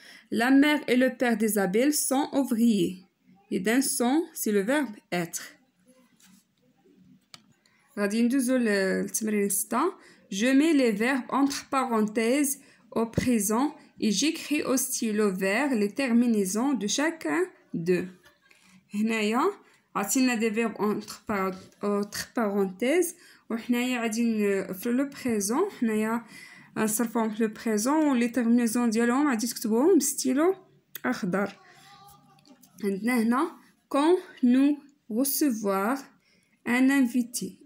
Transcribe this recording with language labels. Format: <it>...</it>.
<fr>La mère et le père d'Isabelle sont ouvriers. إذن sont c'est le verbe être.</fr> <ar>غادي ندوزو للتمرين 6.</ar> <fr>Je mets les verbes entre parenthèses au présent et j'écris au stylo vert les terminaisons de chacun d'eux.</fr> <ar>هنايا عطينا</ar> <fr>des verbes entre parenthèses</fr> <ar>وحنايا غادي في لو بريزون حنايا غنصرفوهم في لو بريزون و لي تيرمينيزون ديالهم غادي تكتبوهم بستيلو اخضر. عندنا هنا</ar> <fr>quand nous recevoir un invité.</fr>